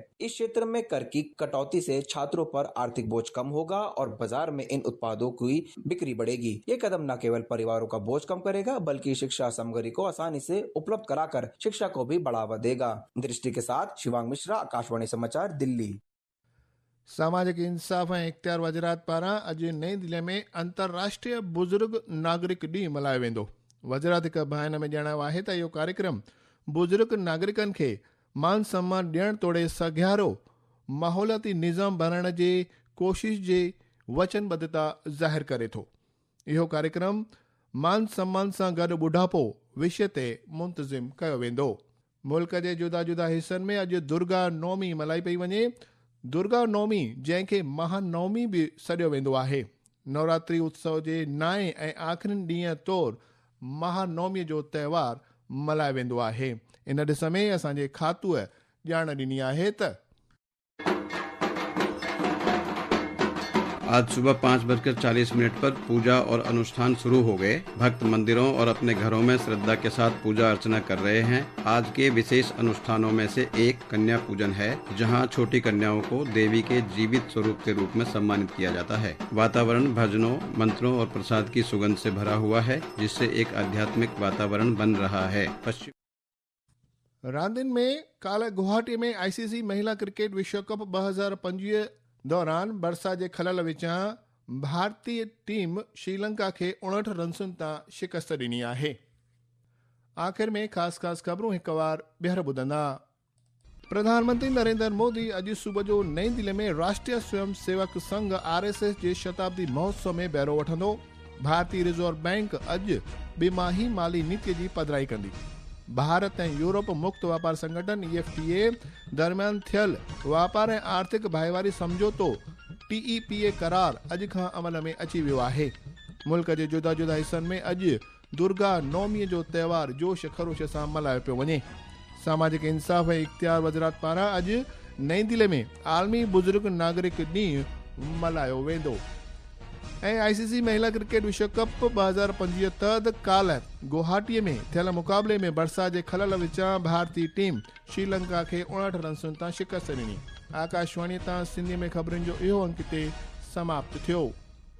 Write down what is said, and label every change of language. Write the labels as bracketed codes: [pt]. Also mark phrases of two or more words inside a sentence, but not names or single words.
[hi] इस क्षेत्र में कर की कटौती से छात्रों पर आर्थिक बोझ कम होगा और बाजार में इन उत्पादों की बिक्री बढ़ेगी। ये कदम न केवल परिवारों का बोझ कम करेगा, बल्कि शिक्षा सामग्री को आसानी से उपलब्ध कराकर शिक्षा को भी बढ़ावा देगा। दृष्टि के साथ शिवांग मिश्रा, आकाशवाणी समाचार, दिल्ली। [sd] सामाजिक इंसाफ़ ऐं इख्तियार वज़रात पारां अॼु नई दिल्ली में अंतर्राष्ट्रीय बुज़ुर्ग नागरिक ॾींहुं मल्हायो वेंदो। वज़रात हिकु बयान में ॼाणायो आहे त इहो कार्यक्रम बुज़ुर्ग नागरिकनि खे मान सम्मान ॾियण तोड़े सघियारो माहौलियाती निज़ाम बणाइण जे कोशिश जे वचनबद्धता ज़ाहिर करे थो। इहो कार्यक्रम मान सम्मान सां गॾु ॿुढापो विषय ते मुंतज़िम कयो वेंदो। मुल्क जे जुदा जुदा हिसनि में अॼु दुर्गा नवमी मल्हाई पई वञे। दुर्गा नवमी, जंहिंखे महानवमी बि सॾियो वेंदो आहे, नवरात्रि उत्सव जे नाएं ऐं आख़िरी ॾींहं तौरु महानवमीअ जो त्योहार मल्हायो वेंदो आहे। इन ॾिस में असांजे खातूअ ॼाण ॾिनी आहे त [hi] आज सुबह 5:40 पर पूजा और अनुष्ठान शुरू हो गए। भक्त मंदिरों और अपने घरों में श्रद्धा के साथ पूजा अर्चना कर रहे हैं। आज के विशेष अनुष्ठानों में से एक कन्या पूजन है, जहां छोटी कन्याओं को देवी के जीवित स्वरूप के रूप में सम्मानित किया जाता है। वातावरण भजनों, मंत्रों और प्रसाद की सुगंध से भरा हुआ है, जिससे एक आध्यात्मिक वातावरण बन रहा है। [sd] रांदियुनि में काल्ह गुवाहाटी में ICC महिला क्रिकेट विश्व कप 2025 दौरान बरसात जे खलल विचां भारतीय टीम श्रीलंका खे 59 रन्सुनि तां शिकस्त ॾिनी आहे। आख़िर में ख़ासि ख़बरूं हिकु बार ॿीहर ॿुधंदा। प्रधानमंत्री नरेंद्र मोदी अॼु सुबुह जो नई दिल्ली में राष्ट्रीय स्वयं सेवक संघ RSS जे शताब्दी महोत्सव में बहिरो वठंदो। भारतीय रिजर्व बैंक अॼु ॿिमाही माली नीति जी पधिराई कंदी। भारत ऐं यूरोप मुक्त वापार संगठन EFTA दरमियान थियल वापार ऐं आर्थिक भाईवारी समझौतो TEPA करार अॼु खां अमल में अची वियो आहे। मुल्क जे जुदा जुदा हिसनि में अॼु दुर्गा नवमीअ जो त्योहार जोश ख़रोश सां मल्हायो पियो वञे। सामाजिक इंसाफ़ ऐं इख्तियार वज़रात पारां अॼु नई दिल्ली में आलमी बुज़ुर्ग नागरिक ॾींहुं मल्हायो वेंदो। ऐं ICC महिला क्रिकेट विश्व कप 2025 तहत काल्ह गुवाहाटीअ में थियल मुक़ाबले में बरसात जे खलल विचां भारतीय टीम श्रीलंका खे 59 रन्सुनि तां शिकस्त ॾिनी। आकाशवाणी तां सिंधी में ख़बरुनि जो इहो अंक ते समाप्त थियो।